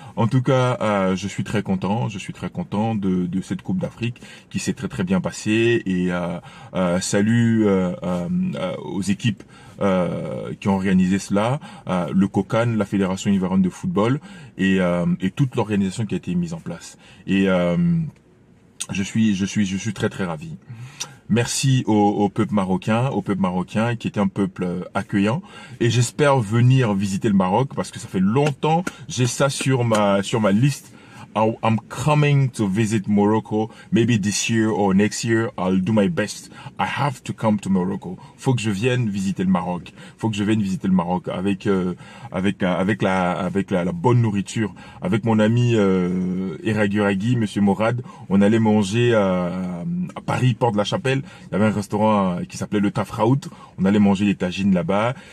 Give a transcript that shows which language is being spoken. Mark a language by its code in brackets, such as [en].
[fr] En tout cas, je suis très content de cette Coupe d'Afrique qui s'est très bien passée et salut aux équipes qui ont organisé cela, le COCAN, la Fédération ivoirienne de football et toute l'organisation qui a été mise en place. Et je suis très ravi. Merci au peuple marocain qui était un peuple accueillant et j'espère venir visiter le Maroc parce que ça fait longtemps j'ai ça sur ma liste [en] I'm coming to visit Morocco. Maybe this year or next year, I'll do my best. I have to come to Morocco. [fr] Faut que je vienne visiter le Maroc. Faut que je vienne visiter le Maroc avec la bonne nourriture. Avec mon ami Eraguragui, Monsieur Morad, on allait manger à Paris, Porte de la Chapelle. Il y avait un restaurant qui s'appelait le Tafraout. On allait manger des tagines là-bas.